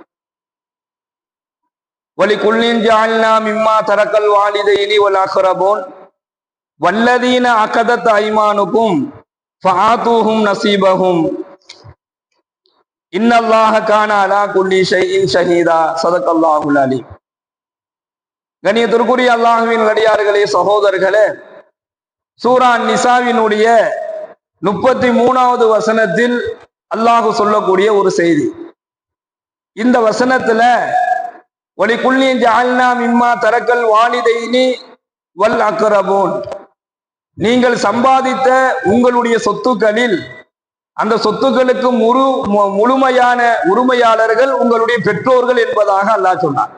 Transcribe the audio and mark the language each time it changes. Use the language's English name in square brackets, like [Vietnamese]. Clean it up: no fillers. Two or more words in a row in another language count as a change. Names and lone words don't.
[Arabic] ولكل جعلنا مما ترك الوالدين والأقربون والذين عقدت أيمانكم فآتوهم نصيبهم إن الله كان على كل شيء شهيدا. صدق الله العليم. [Tamil] கண்ணியத்திற்குரிய அல்லாஹ்வின் அடியார்களே, சகோதரர்களே, சூரா நிசாவினுடைய 33வது வசனத்தில் அல்லாஹ் சொல்லக்கூடிய ஒரு செய்தி. இந்த வசனத்துல [Arabic] ولكل جعلنا مما ترك الوالدين والأقربون, [Tamil] நீங்கள் சம்பாதித்த உங்களுடைய சொத்துக்களில் அந்த சொத்துக்களுக்கு முழுமையான உரிமையாளர்கள் உங்களுடைய பெற்றோர்கள் என்பதாக அல்லாஹ் சொன்னார்.